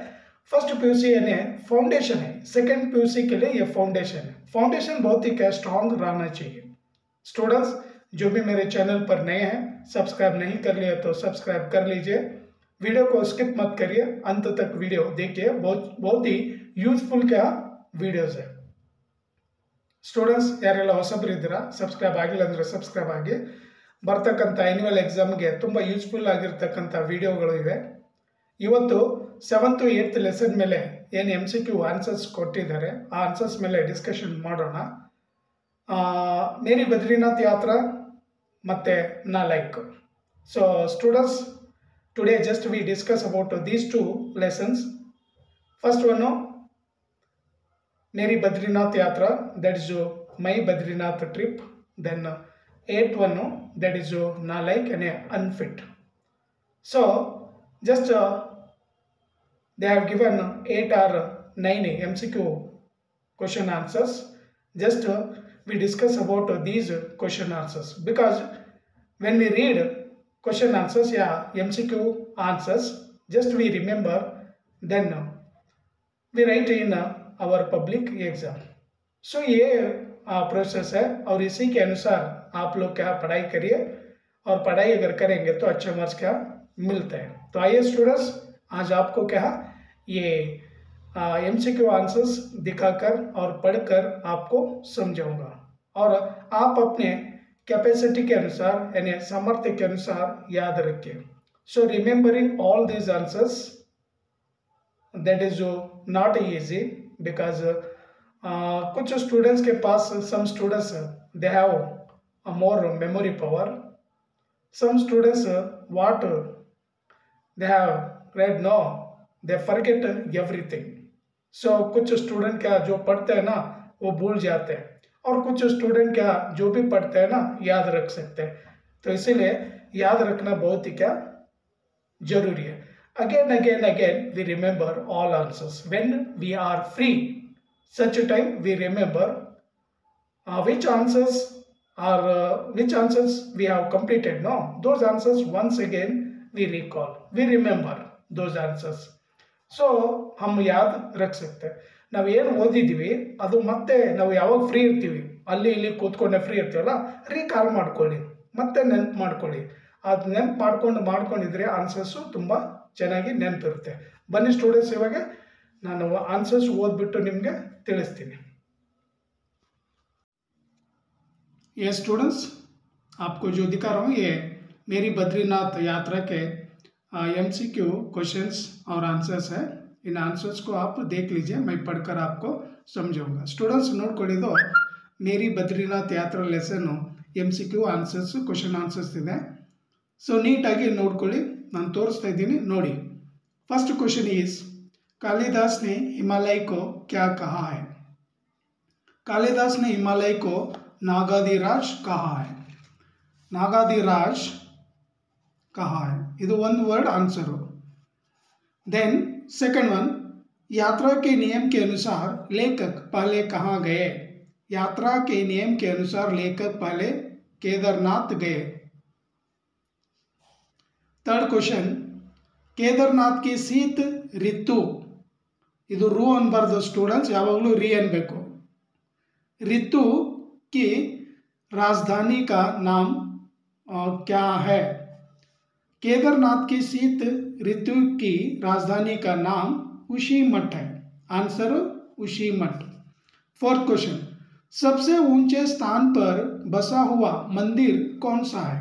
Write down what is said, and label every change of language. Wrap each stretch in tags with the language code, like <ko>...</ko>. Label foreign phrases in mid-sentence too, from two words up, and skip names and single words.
<en>first PUC</en> <hi>यानी फाउंडेशन है,</hi> <en>second PUC</en> <hi>के लिए ये फाउंडेशन है। फाउंडेशन बहुत ही क्या स्ट्रांग रहना चाहिए। स्टूडेंट्स, जो भी मेरे चैनल पर नए हैं, सब्सक्राइब नहीं कर लिया तो सब्सक्राइब कर लीजिए। वीडियो को स्किप मत करिए, अंत तक वीडियो देखिए, बहुत ही यूजफुल क्या वीडियोस है।</hi> <kn>ಸ್ಟೂಡೆಂಟ್ಸ್ ಯಾರೆಲ್ಲ ಹೊಸಬರಿದ್ದೀರಾ, ಸಬ್ಸ್ಕ್ರೈಬ್ ಆಗಿಲ್ಲ ಅಂದರೆ ಸಬ್ಸ್ಕ್ರೈಬ್ ಆಗಿ. ಬರ್ತಕ್ಕಂಥ</kn> <en>annual exam</en> <kn>ತುಂಬ ಯೂಸ್ಫುಲ್ ಆಗಿರ್ತಕ್ಕಂಥ ವಿಡಿಯೋಗಳು ಇವೆ. ಇವತ್ತು 7th 8th ಲೆಸನ್ ಮೇಲೆ ಏನು</kn> <en>MCQ answers</en> <kn>ಕೊಟ್ಟಿದ್ದಾರೆ ಆ ಆನ್ಸರ್ಸ್ ಮೇಲೆ ಡಿಸ್ಕಷನ್ ಮಾಡೋಣ. ಮೇರಿ ಬದ್ರಿನಾಥ್ ಯಾತ್ರಾ ಮತ್ತು ನಾಲಾಯಕ್.</kn> <en>so students, today just we discuss about these two lessons. first one मेरी बद्रीनाथ यात्रा, that is my Badrinath trip. Then 8th one, that is नालायक and unfit. So just they have given 8 or 9 MCQ question answers. Just we discuss about these question answers, because when we read question answers, MCQ answers, just we remember, then we write in our public एग्ज़ाम.</en> <hi>सो ये प्रोसेस है और इसी के अनुसार आप लोग क्या पढ़ाई करिए, और पढ़ाई अगर करेंगे तो अच्छे मार्क्स क्या मिलते हैं. तो आइए स्टूडेंट्स, आज आपको क्या ये</hi> <en>MCQ answers</en> <hi>दिखाकर और पढ़कर आपको समझाऊंगा, और आप अपने कैपेसिटी के अनुसार यानी सामर्थ्य के अनुसार याद रखिए.</hi> <en>so remembering all these answers, that is not easy, because</en> <hi>कुछ स्टूडेंट्स के पास,</hi> <en>some students they have a more memory power, some students what they have read, no, they forget everything.</en> <hi>So कुछ स्टूडेंट क्या जो पढ़ते हैं ना वो भूल जाते हैं, और कुछ स्टूडेंट क्या जो भी पढ़ते हैं ना याद रख सकते हैं. तो इसीलिए याद रखना बहुत ही क्या जरूरी है.</hi> <en>Again we remember all answers. When we are free, such a time we remember which answers we have completed. No, those answers once again we recall, we remember those answers.</en> <hi>So हम याद रख सकते हैं.</hi> <kn>ನಾವು ಏನು ಓದಿದ್ದೀವಿ ಅದು ಮತ್ತೆ ನಾವು ಯಾವಾಗ ಫ್ರೀ ಇರ್ತೀವಿ ಅಲ್ಲಿ ಇಲ್ಲಿ ಕೂತ್ಕೊಂಡೆ ಫ್ರೀ ಇರ್ತೀವಲ್ಲ, ರೀಕಾಲ್ ಮಾಡ್ಕೊಳ್ಳಿ, ಮತ್ತೆ ನೆನಪು ಮಾಡ್ಕೊಳ್ಳಿ. ಅದು ನೆನಪು ಮಾಡ್ಕೊಂಡಿದ್ರೆ ಆನ್ಸರ್ಸು ತುಂಬ ಚೆನ್ನಾಗಿ ನೆನಪಿರುತ್ತೆ. ಬನ್ನಿ ಸ್ಟೂಡೆಂಟ್ಸ್, ಇವಾಗ ನಾನು ಆನ್ಸರ್ಸ್ ಓದ್ಬಿಟ್ಟು ನಿಮಗೆ ತಿಳಿಸ್ತೀನಿ.</kn> <hi>ये स्टूडेंट्स, आपको जो दिखा रहा हूँ ये मेरी बद्रीनाथ यात्रा के</hi> <en>MCQ questions</en> <hi>और आंसर्स है. इन आंसर्स को आप देख लीजिए, मैं पढ़कर आपको समझाऊंगा.</hi> <kn>स्टूडेंट्स ನೋಡ್ಕೊಳ್ಳಿದ್ದು ಮೇರಿ ಬದ್ರಿನಾಥ್ ಯಾತ್ರಾ</kn> <en>lesson MCQ answers, question answers</en> <kn>ಇದೆ. ಸೊ ನೀಟಾಗಿ ನೋಡ್ಕೊಳ್ಳಿ, ನಾನು ತೋರಿಸ್ತಾ ಇದ್ದೀನಿ ನೋಡಿ.</kn> <en>first question is,</en> <hi>कालिदास ने हिमालय को क्या कहा है? कालिदास ने हिमालय को नागाधिराज कहा है. नागाधिराज कहा है,</hi> <kn>ಇದು ಒಂದು</kn> <en>word answer. then second one,</en> <hi>यात्रा के नियम के अनुसार लेखक पहले कहाँ गए? यात्रा के नियम के अनुसार लेखक पहले केदारनाथ गए.</hi> <en>third question,</en> <hi>केदारनाथ की शीत ऋतु</hi> <kn>ಇದು ರು ಅನ್ಬಾರ್ದು ಸ್ಟೂಡೆಂಟ್ಸ್, ಯಾವಾಗಲೂ ರಿ ಅನ್ಬೇಕು.</kn> <hi>ऋतु की राजधानी का नाम क्या है? केदारनाथ की शीत ऋतु की राजधानी का नाम ऊशीमठ है. आंसर ऊशीमठ.</hi> <en>fourth question,</en> <hi>सबसे ऊंचे स्थान पर बसा हुआ मंदिर कौन सा है?</hi>